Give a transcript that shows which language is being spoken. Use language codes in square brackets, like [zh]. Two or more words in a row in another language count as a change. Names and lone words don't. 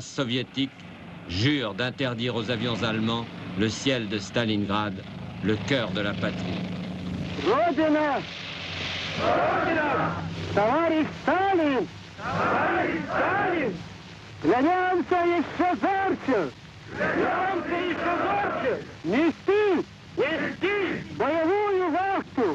[fr] soviétiques jurent d'interdire aux avions allemands le ciel de Stalingrad, le cœur de la patrie. [ru] Родина! Родина! Товарищ Сталин! Товарищ Сталин! Клянемся еще зорче! Клянемся еще зорче! Нести! Нести! Боевую вахту!